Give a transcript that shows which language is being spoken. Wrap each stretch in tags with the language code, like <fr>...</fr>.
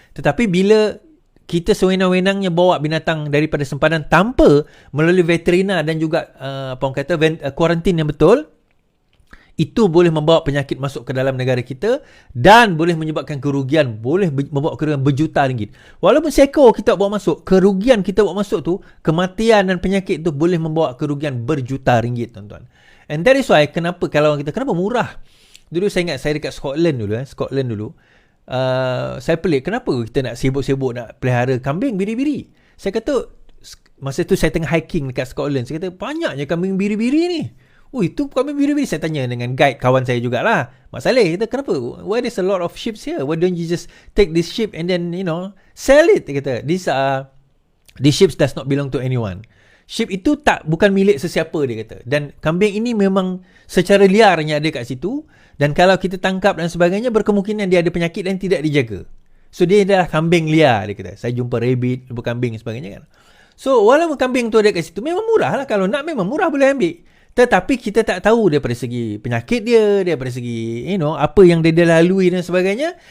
<ms>Tetapi bila kita sewenang-wenangnya bawa binatang daripada sempadan tanpa melalui veterina dan juga kuarantin yang betul, itu boleh membawa penyakit masuk ke dalam negara kita dan boleh menyebabkan kerugian, boleh membawa kerugian berjuta ringgit. Walaupun seekor kita bawa masuk, kerugian kita bawa masuk tu, kematian dan penyakit tu boleh membawa kerugian berjuta ringgit, tuan-tuan.</ms> <en>And that is why</en> <ms>kenapa murah. Dulu saya ingat saya dekat Scotland dulu. Saya pelik kenapa kita nak sibuk-sibuk nak pelihara kambing biri-biri. Saya kata masa tu saya tengah hiking dekat Scotland, saya kata banyaknya kambing biri-biri ni. Itu kambing biri-biri. Saya tanya dengan guide kawan saya jugalah, Mak Saleh, kata kenapa?</ms> <en>Why there's a lot of sheep here? Why don't you just take this sheep and then sell it?</en> <ms>Dia kata</ms> <en>these sheep does not belong to anyone.</en> <ms>Sheep itu bukan milik sesiapa, dia kata. Dan kambing ini memang secara liarnya ada kat situ, dan kalau kita tangkap dan sebagainya, berkemungkinan dia ada penyakit dan tidak dijaga. So dia adalah kambing liar, dia kata. Saya jumpa rabbit, kambing dan sebagainya kan. So walaupun kambing tu ada kat situ, memang murah lah. Kalau nak memang murah, boleh ambil. Tetapi kita tak tahu daripada segi penyakit dia, daripada segi apa yang dia lalui dan sebagainya.</ms>